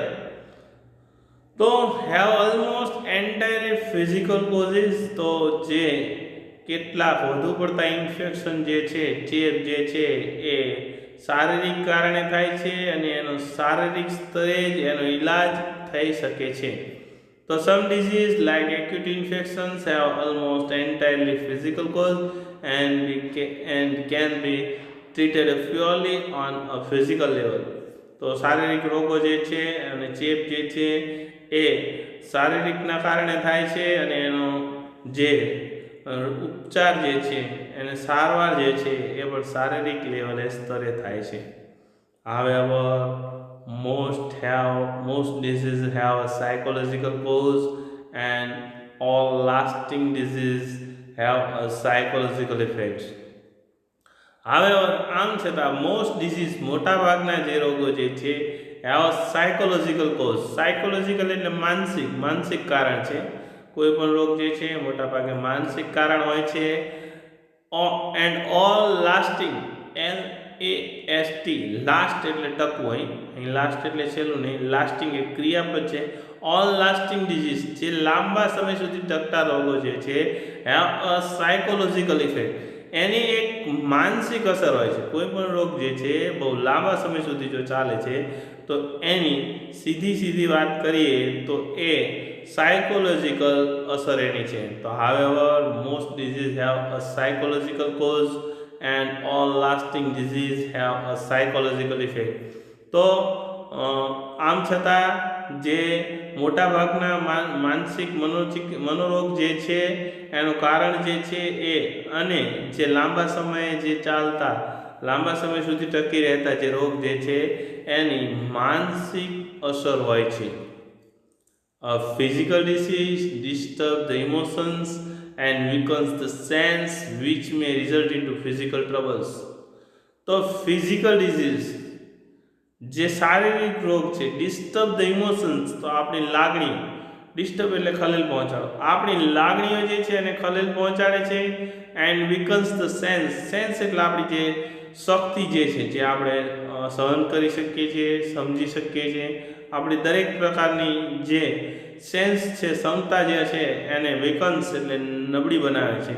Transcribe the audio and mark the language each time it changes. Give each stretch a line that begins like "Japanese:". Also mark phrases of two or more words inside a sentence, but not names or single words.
English: તો have almost entirely physical causes.
Gujarati: તો જે કેટલાક વધુ પડતા ઇન્ફેક્શન જે છે, ચેપ જે છે એ શારીરિક કારણે થાય છે અને એનો શારીરિક સ્તરે જ એનો ઈલાજ થઈ શકે છે.
English: તો some disease like acute infections have almost entirely physical cause and can be treated purely on a physical level.
Gujarati: તો શારીરિક રોગો જે છે અને ચેપ જે છે એ શારીરિકના કારણે થાય છે અને એનો જે ઉપચાર જે છે એને સારવાર જે છે એ પણ શારીરિક લેવલે સ્તરે થાય છે.
English: However, most diseases have a psychological cause and all lasting diseases have a psychological effects. However,
Gujarati: આમ છતાં
English: most disease
Gujarati: મોટા ભાગના જે રોગો જે છે
English: have a psychological cause.
Gujarati: સાયકોલોજીકલ એટલે માનસિક કારણ છે. કોઈ પણ રોગ જે છે મોટા ભાગે માનસિક કારણ હોય છે.
English: And all lasting LAST last
Gujarati: એટલે ટકવું. અહીં લાસ્ટ એટલે છેલ્લું નહીં, લાસ્ટિંગ એક ક્રિયાપદ છે.
English: all lasting disease
Gujarati: જે લાંબા સમય સુધી ટકતા રોગો જે છે
English: have a psychological effect.
Gujarati: એની એક માનસિક અસર હોય છે. કોઈ પણ રોગ જે છે બહુ લાંબા સમય સુધી જો ચાલે છે તો એની સીધી વાત કરીએ તો એ સાયકોલોજીકલ અસર એની છે.
English: તો however, most diseases have a psychological cause and all lasting disease have a psychological effect.
Gujarati: તો આમ છતાં જે મોટા ભાગના માનસિક મનોરોગ જે છે એનું કારણ જે છે એ અને જે લાંબા સમયે જે ચાલતા લાંબા સમય સુધી ટકી રહેતા જે રોગ જે છે એની માનસિક અસર હોય છે.
English: A physical disease disturbs the emotions and weakens the sense which may result into physical troubles.
Gujarati: તો
English: physical disease
Gujarati: જે શારીરિક રોગ છે
English: disturb the emotions.
Gujarati: તો આપણી લાગણીઓ, ડિસ્ટર્બ એટલે ખલેલ પહોંચાડો, આપણી લાગણીઓ જે છે એને ખલેલ પહોંચાડે છે.
English: and weakens the sense
Gujarati: એટલે આપણી જે શક્તિ જે છે જે આપણે સહન કરી શકીએ છીએ, સમજી શકીએ છીએ, આપણી દરેક પ્રકારની જે સેન્સ છે, ક્ષમતા જે છે એને વેકન્સ એટલે નબળી બનાવે છે.